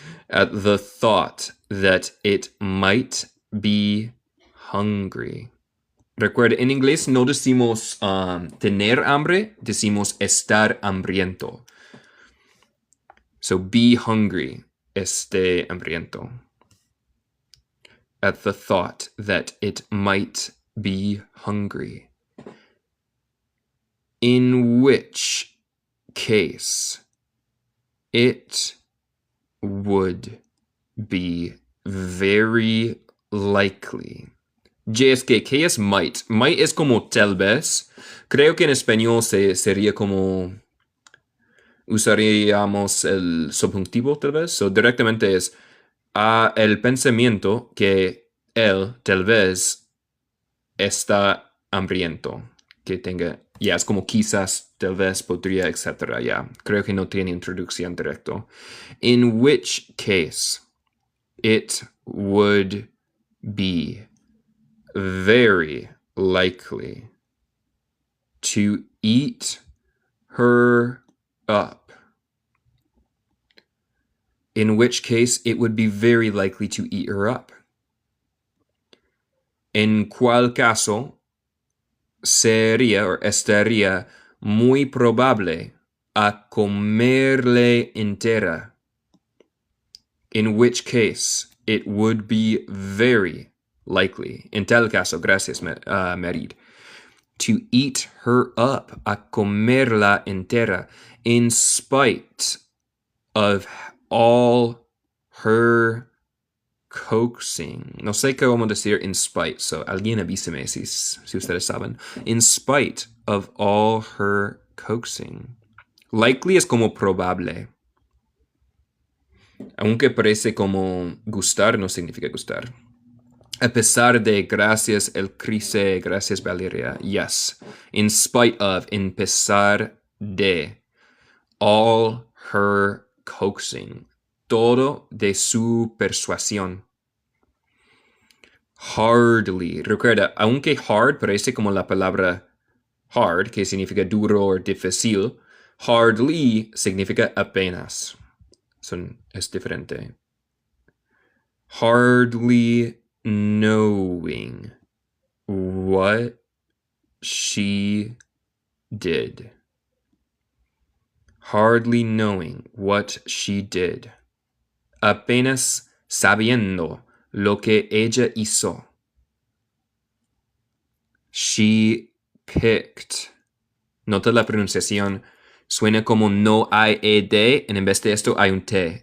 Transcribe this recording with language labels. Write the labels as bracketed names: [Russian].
[English] At the thought that it might be hungry. [Spanish] Recuerda, en inglés no decimos tener hambre, decimos estar hambriento. [English] So be hungry, [Spanish] esté hambriento. [English] At the thought that it might be hungry. In which case it would be very likely. [Spanish] Y es que, ¿qué es might? Might es como tal vez. Creo que en español sería como... usaríamos el subjuntivo tal vez. So directamente es el pensamiento que él tal vez está hambriento. Que tenga... Ya, es como quizás, tal vez, podría, etc. Ya, creo que no tiene introducción directo. [English] In which case, it would be very likely to eat her up. In which case, it would be very likely to eat her up. [Spanish] En cual caso, sería o estaría muy probable a comerle entera. [English] In which case, it would be very likely, [Spanish] en tal caso, gracias, [English] Merid, to eat her up, [Spanish] a comerla entera, [English] in spite of all her coaxing. [Spanish] No sé cómo decir in spite, so alguien avíseme si ustedes saben. [English] In spite of all her coaxing. [Spanish] Likely es como probable. Aunque parece como gustar, no significa gustar. A pesar de, gracias el Crise, gracias Valeria. [English] Yes. In spite of, [Spanish] en pesar de, [English] all her coaxing. [Spanish] Todo de su persuasión. Hardly. Recuerda, aunque hard parece como la palabra hard, que significa duro o difícil, hardly significa apenas. Es diferente. [English] Hardly knowing what she did. Hardly knowing what she did. [Spanish] Apenas sabiendo lo que ella hizo. [English] She picked. [Spanish] Nota la pronunciación. Suena como no hay ed, en vez de esto hay un t.